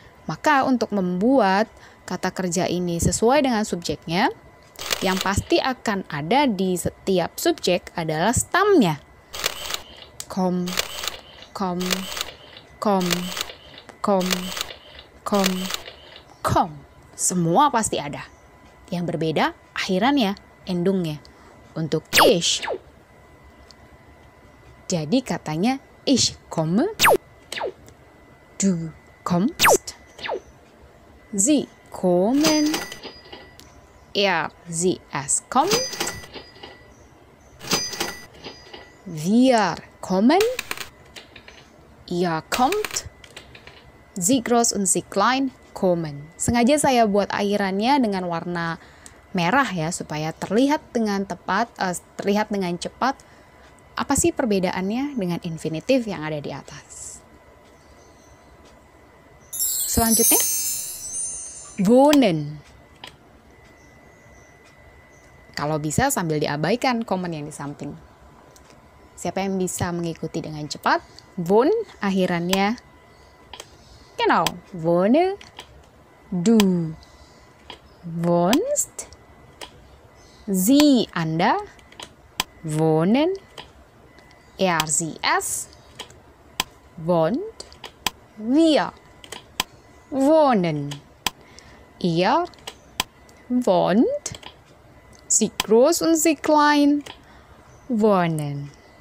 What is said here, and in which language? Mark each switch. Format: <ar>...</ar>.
<id>Maka untuk membuat kata kerja ini sesuai dengan subjeknya, yang pasti akan ada di setiap subjek adalah stamnya.</id> <de>Kom, kom, kom, kom, kom, kom.</de> <id>Semua pasti ada. Yang berbeda akhirannya, endungnya. Untuk ich, jadi katanya</id> <de>ich komme, du kommst, sie kommen, sie es kommt, wir kommen, ihr kommt, sie groß und sie klein kommen.</de> <id>Sengaja saya buat akhirannya dengan warna merah ya, supaya terlihat dengan tepat, terlihat dengan cepat apa sih perbedaannya dengan infinitif yang ada di atas. Selanjutnya, wohnen. Kalau bisa sambil diabaikan komen yang di samping. Siapa yang bisa mengikuti dengan cepat? Wohn, akhirannya.</id> <de>Genau, wohne, du wohnst, sie, Anda, wohnen, sie, es, wohnt, wir wohnen, ihr wohnt, sie groß und sie klein wohnen.</de>